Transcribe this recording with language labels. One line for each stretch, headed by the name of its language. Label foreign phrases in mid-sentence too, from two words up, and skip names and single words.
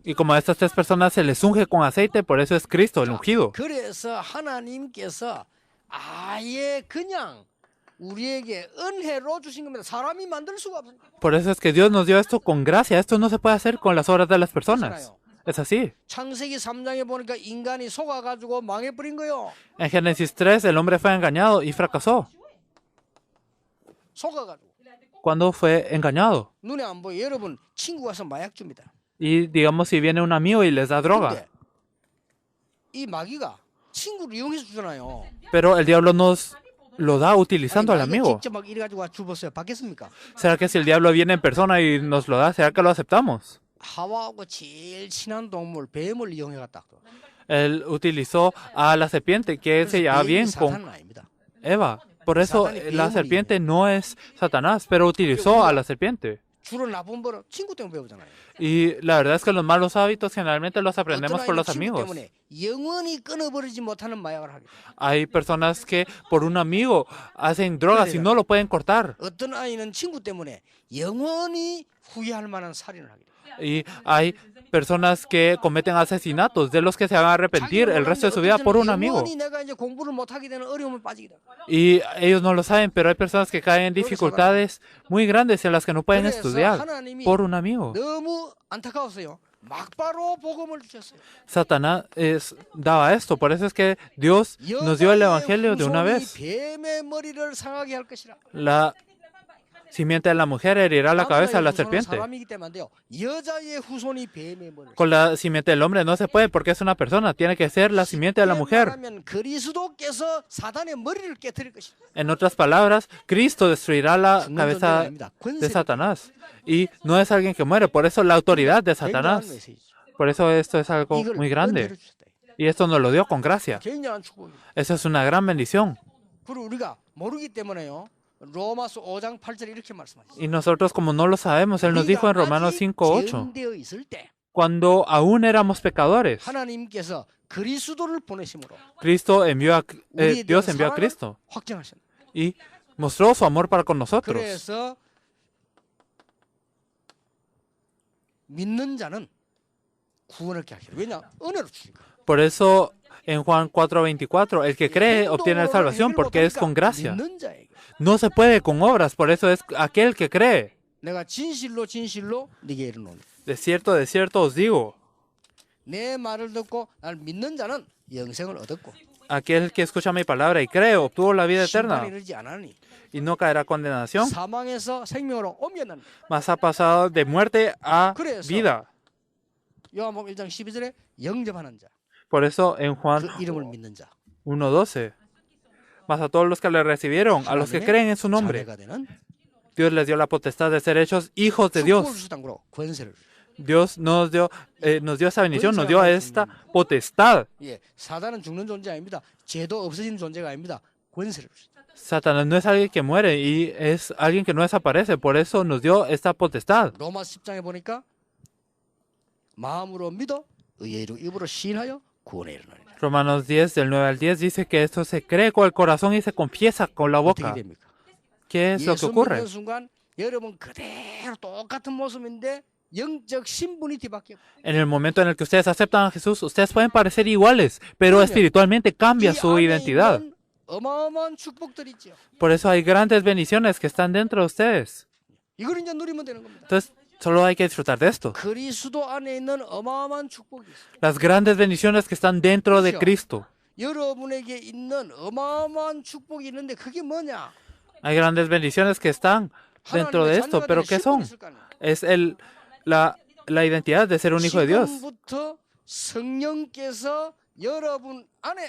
Spanish: Y como a estas tres personas se les unge con aceite, por eso es Cristo, el ungido.
Korean: 그래서 하나님께서 아예 그냥 우리에게 은혜로 주신 겁니다. 사람이 만들 수가 없습니다.
Spanish: Por eso es que Dios nos dio esto con gracia. Esto no se puede hacer con las obras de las personas. Es así.
Korean: 창세기 3장에 보니까 인간이 속아가지고 망해버린 거예요.
Spanish: En Génesis 3, el hombre fue engañado y fracasó.
Korean: 속아가지고.
Spanish: Cuando fue engañado.
Korean: 눈에 안 보여. 여러분 친구 와서 마약 줍니다.
Spanish: Y digamos, si viene un amigo y les da droga.
Korean: 근데 이 마귀가 친구를 이용해서 주잖아요.
Spanish: Pero el diablo nos lo da utilizando al
Korean: 마귀가
Spanish: amigo.
Korean: 직접 막 이래가지고 주었어요. 받겠습니까?
Spanish: ¿Será que si el diablo viene en persona y nos lo da, será que lo aceptamos?
Korean: 하와하고 제일 친한 동물 뱀을 이용해갔다.
Spanish: Él utilizó a la serpiente, que él se llevaba bien con
Korean: 사탄은 아닙니다.
Spanish: Eva. Por eso la serpiente no es Satanás, pero utilizó a la serpiente.
Korean: 주로 나쁜 버릇 친구 때문에 배우잖아요.
Spanish: Y la verdad es que los malos hábitos generalmente los aprendemos por
Korean: 어떤
Spanish: los
Korean: 아이는 친구
Spanish: amigos.
Korean: 때문에 영원히 끊어버리지 못하는 마약을 하게 돼요.
Spanish: Hay personas que por un amigo hacen drogas y no lo pueden cortar.
Korean: 어떤 아이는 친구 때문에 영원히 후회할 만한 살인을 하게 돼요.
Spanish: Y hay personas que cometen asesinatos de los que se van a arrepentir el resto de su vida por un amigo.
Korean: 영원히 내가 이제 공부를 못하게 되는 어려움을 빠지게 돼요.
Spanish: Y ellos no lo saben, pero hay personas que caen en dificultades muy grandes en las que no pueden
Korean: 그래서
Spanish: estudiar
Korean: 하나님이
Spanish: por un amigo.
Korean: 너무 안타까웠어요. 막바로 복음을 주셨어요.
Spanish: Satanás daba esto, por eso es que Dios nos dio el evangelio de una
Korean: 여자의
Spanish: vez.
Korean: 후손이 뱀의 머리를 상하게 할 것이라.
Spanish: Simiente de la mujer herirá la cabeza de la
Korean: 남자의 후손은
Spanish: serpiente.
Korean: 사람이기 때문에 안 돼요. 여자의 후손이 뱀의 머리를.
Spanish: Con la simiente del hombre no se puede porque es una persona. Tiene que ser la simiente de la mujer.
Korean: 말하면 그리스도께서 사단의 머리를 깨뜨릴 것이다.
Spanish: En otras palabras, Cristo destruirá la
Korean: 죽는 존재가
Spanish: cabeza
Korean: 아닙니다.
Spanish: de
Korean: 권세를
Spanish: Satanás. Y no es alguien que muere, por eso la autoridad de
Korean: 굉장한
Spanish: Satanás.
Korean: 메시지죠.
Spanish: Por eso esto es algo
Korean: 이걸
Spanish: muy
Korean: 은혜로
Spanish: grande.
Korean: 주셨다.
Spanish: Y esto nos lo dio con gracia.
Korean: 굉장한 축복입니다.
Spanish: Eso es una gran bendición.
Korean: 그리고 우리가 모르기 때문에요. 로마서 5장 8절에 이렇게 말씀하셨어요.
Spanish: Y nosotros, como no lo sabemos, Él nos dijo en Romanos 5:8,
Korean: 되어 있을 때
Spanish: cuando aún éramos pecadores,
Korean: 하나님께서 그리스도를 보내심으로
Spanish: Cristo envió a,
Korean: 우리에 대한
Spanish: Dios envió a
Korean: 사랑을
Spanish: Cristo
Korean: 확증하셨다.
Spanish: y mostró su amor para con nosotros.
Korean: 그래서 믿는 자는 구원을 얻게 하시라. 왜냐? 은혜로 주니까.
Spanish: Por eso en Juan 4:24, el que cree obtiene la salvación porque es con gracia.
Korean: 믿는 자에게
Spanish: No se puede con obras, por eso es aquel que cree.
Korean: 내가 진실로 진실로 네게 이르노니
Spanish: De cierto os digo,
Korean: 내 말을 듣고 날 믿는 자는 영생을 얻었고
Spanish: aquel que escucha mi palabra y cree obtuvo la vida
Korean: 심판에
Spanish: eterna
Korean: 이르지 않았니
Spanish: y no caerá condenación,
Korean: 사망에서 생명으로 옮겨난
Spanish: mas ha pasado de muerte a
Korean: 그래서
Spanish: vida.
Korean: 요한복음 1장 12절에 영접하는 자,
Spanish: Por eso en Juan
Korean: 그 이름을 믿는 자
Spanish: 1:12, mas a todos los que le recibieron, a los que creen en su nombre,
Korean: 자녀가 되는
Spanish: Dios les dio la potestad de ser hechos hijos de
Korean: 축복을
Spanish: Dios.
Korean: 주셨다는 거로 권세를 주셨다.
Spanish: Dios nos dio esa bendición, nos dio esta potestad.
Korean: 예, 사단은 죽는 존재 아닙니다. 죄도 없어지는 존재가 아닙니다. 권세를 주셨다.
Spanish: Satanás no es alguien que muere y es alguien que no desaparece, por eso nos dio esta potestad.
Korean: 로마 10장에 보니까 마음으로 믿어 의로 입으로 시인하여 구원에 이르나니라.
Spanish: Romanos 10, del 9 al 10, dice que esto se cree con el corazón y se confiesa con la
Korean: 어떻게
Spanish: boca.
Korean: 됩니까?
Spanish: ¿Qué es lo que
Korean: 예수
Spanish: ocurre?
Korean: 믿는 순간 여러분 그대로 똑같은 모습인데 영적 신분이 뒤바뀌어.
Spanish: En el momento en el que ustedes aceptan a Jesús, ustedes pueden parecer iguales, pero espiritualmente cambia su identidad.
Korean: 어마어마한 축복들이 있죠.
Spanish: Por eso hay grandes bendiciones que están dentro de ustedes.
Korean: 이걸 이제 누리면 되는 겁니다.
Spanish: Entonces, solo hay que disfrutar de esto.
Korean: 그리스도 안에 있는 어마어마한 축복이 있어요.
Spanish: Las grandes bendiciones que están dentro de Cristo.
Korean: 여러분에게 있는 어마어마한 축복이 있는데 그게 뭐냐?
Spanish: Hay grandes bendiciones que están dentro de esto, pero ¿qué son? Es la identidad de ser un hijo de Dios.
Korean: 지금부터 성령께서 여러분 안에